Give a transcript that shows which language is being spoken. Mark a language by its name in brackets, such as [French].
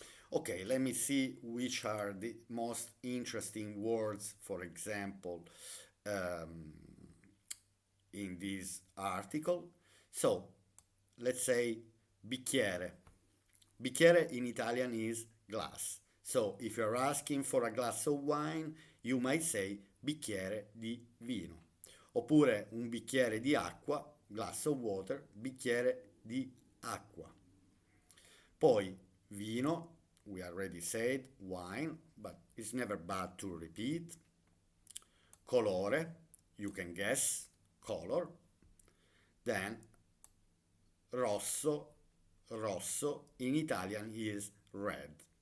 [English] Okay, let me see which are the most interesting words, for example, um, in this article. So, let's say bicchiere. Bicchiere in Italian is glass. So, if you're asking for a glass of wine, you might say [Italian] bicchiere di vino. Oppure un bicchiere di acqua, [English] glass of water, [Italian] bicchiere di acqua. Poi vino, [English] we already said wine, but it's never bad to repeat. Colore, you can guess, color. Then rosso, rosso in Italian is red.